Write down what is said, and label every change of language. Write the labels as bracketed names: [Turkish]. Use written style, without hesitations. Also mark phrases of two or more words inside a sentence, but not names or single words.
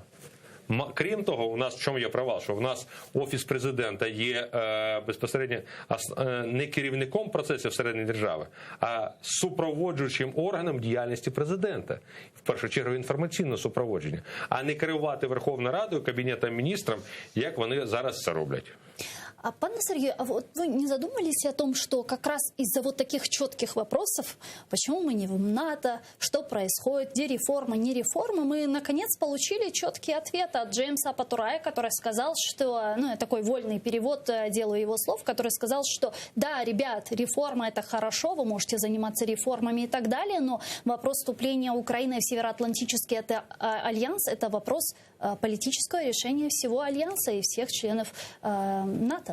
[Ukrainian] Крім того, у нас в чому є провал, що у нас Офіс президента є безпосередньо не керівником процесів всередині держави, а супроводжуючим органом діяльності президента. В першу чергу інформаційне супроводження, а не керувати Верховною Радою, Кабінетом міністрів, як вони зараз це роблять. [Russian] А, пане Сергію, а вот вы не задумались о том, что как раз из-за вот таких четких вопросов, почему мы не в НАТО, что происходит, где реформа, не реформа, мы наконец получили четкий ответ от Джеймса Патурая, который сказал, что, ну, я такой вольный перевод делаю его слов, который сказал, что да, ребят, реформа это хорошо, вы можете заниматься реформами и так далее, но вопрос вступления Украины в Североатлантический альянс это вопрос политического решения всего альянса и всех членов НАТО.